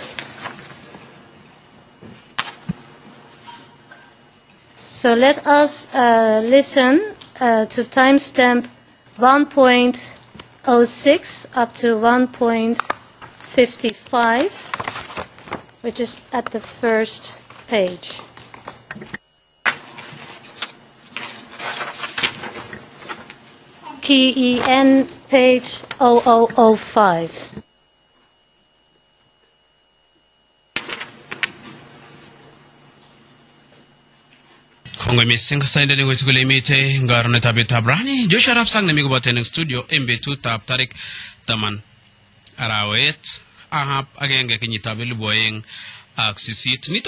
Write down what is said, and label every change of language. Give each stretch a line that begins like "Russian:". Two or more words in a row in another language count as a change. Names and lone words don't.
English: So let us listen to timestamp 1.06 up to 1.55, which is at the first page. KEN page 0005.
Kalenjin: Kongo mising stande ni wetukule mite ngarone tabita brani Joshua Arab Sang nemigo bote studio MB2 tab tarik taman arawet ahap agenge kinyitabil boyeng ak sisit nito